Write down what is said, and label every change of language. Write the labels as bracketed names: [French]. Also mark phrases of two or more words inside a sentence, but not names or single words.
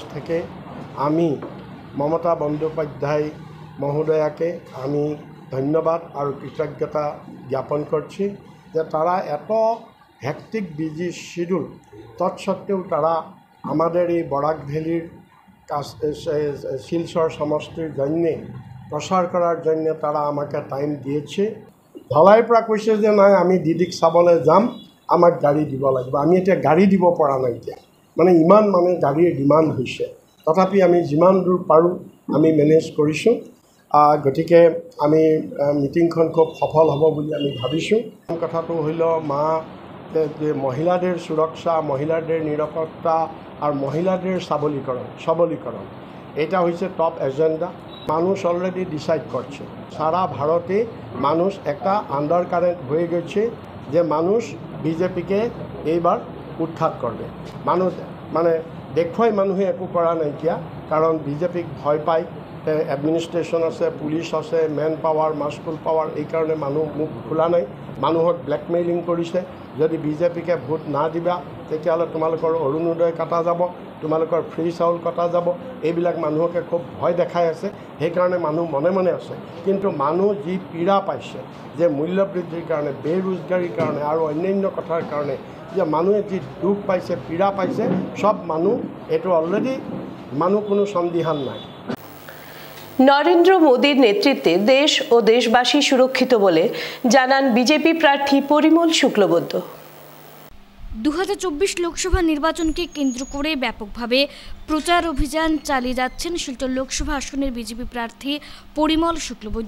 [Bangla] থেকে আমি মমতা বন্দ্যোপাধ্যায় মহোদয়াকে আমি ধন্যবাদ আর কৃতজ্ঞতা জ্ঞাপন করছি যে তারা এত [English] hectic busy schedule [Bangla] তৎসত্ত্বেও তারা আমাদের এই বরাক ভ্যালির শিলচর সমষ্টির জন্যে প্রচার করার জন্য তারা আমাকে টাইম দিয়েছে। [Assamese] ধলাইৰ পৰা কৈছে যে নাই আমি দিদিক চাবলৈ যাম, আমাক গাড়ী দিব লাগিব। আমি এতিয়া গাড়ী দিব পৰা নাই, এতিয়া মানে ইমান মানে গাড়ীৰ ডিমাণ্ড হৈছে। তথাপি আমি যিমান দূৰ পাৰোঁ আমি মেনেজ কৰিছোঁ। গতিকে আমি মিটিংখন খুব সফল হ'ব বুলি আমি ভাবিছোঁ। [Bangla] কথাটো হইল মহিলাদের সুরক্ষা, মহিলাদের নিরাপত্তা আর মহিলাদের সবলীকরণ এটা হচ্ছে [English] top agenda. [Bangla] মানুষ অলরেডি ডিসাইড করছে, সারা ভারতে মানুষ একটা [English] under current [Bangla] হয়ে গেছে যে মানুষ বিজেপিকে এইবার উৎখাত করবে। [Assamese] মানুষ মানে দেখুৱাই মানুহে একো কৰা নাইকিয়া, কারণ বিজেপিক ভয় পায়। এডমিনিষ্ট্রেশন আছে, পুলিশ আছে, [English] man power, muscle power, [Assamese] এই কারণে মানুহ মুখ খোলা নাই। মানুহক ব্লেকমেইলিং কৰিছে, যদি বিজেপিকে ভোট না দিবা তেতিয়াহ'লে তোমালোকৰ অৰুণোদয় কটা যাব, তোমালোকৰ ফ্ৰী চাউল কটা যাব। এইবিলাক মানুহকে খুব ভয় দেখাই আছে, সেইকাৰণে মানুহ মনে মনে আছে। কিন্তু মানুহ যি পীড়া পাইছে যে মূল্য বৃদ্ধিৰ কাৰণে, বেৰোজগাৰীৰ কাৰণে আৰু অন্যান্য কথাৰ কাৰণে যে মানুহে যি দুখ পাইছে, পীড়া পাইছে, সব মানুহ এইটো অলরেডি মানুহ কোনো সন্দিহান নাই। [Bangla] নরেন্দ্র মোদীর নেতৃত্বে দেশ ও দেশবাসী সুরক্ষিত বলে জানান বিজেপি প্রার্থী পরিমল শুক্লবৈদ্য। 2024 লোকসভা নির্বাচনকে কেন্দ্র করে ব্যাপকভাবে প্রচার অভিযান চালিয়ে যাচ্ছেন শিলচর লোকসভা আসনের বিজেপি প্রার্থী পরিমল শুক্লবৈদ্য।